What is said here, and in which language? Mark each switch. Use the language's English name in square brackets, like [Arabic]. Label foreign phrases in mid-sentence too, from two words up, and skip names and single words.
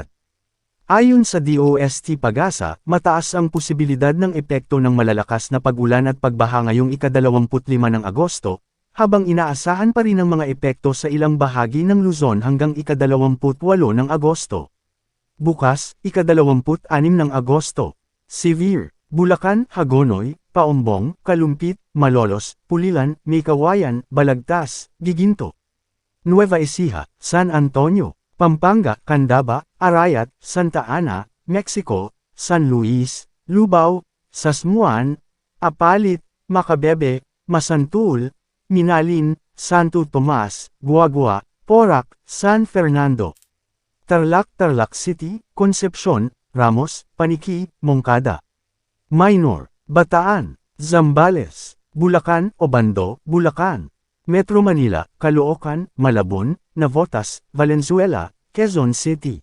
[Filipino] Ayon sa DOST Pag-asa, mataas ang posibilidad ng epekto ng malalakas na pag-ulan at pagbaha ngayong ika-25 ng Agosto, habang inaasahan pa rin ang mga epekto sa ilang bahagi ng Luzon hanggang ika-28 ng Agosto. Bukas, ika-26 ng Agosto. Severe, Bulacan, Hagonoy, Paombong, Kalumpit, Malolos, Pulilan, Maykawayan, Balagtas, Giginto. Nueva Ecija, San Antonio, Pampanga, Candaba, Arayat, Santa Ana, Mexico, San Luis, Lubao, Sasmuan, Apalit, Macabebe, Masantul, Minalin, Santo Tomas, Guagua, Porac, San Fernando. Tarlac, Tarlac City, Concepcion, Ramos, Paniki, Moncada. Minor, Bataan, Zambales, Bulacan, Obando, Bulacan. Metro Manila, Caloocan, Malabon, Navotas, Valenzuela, Quezon City.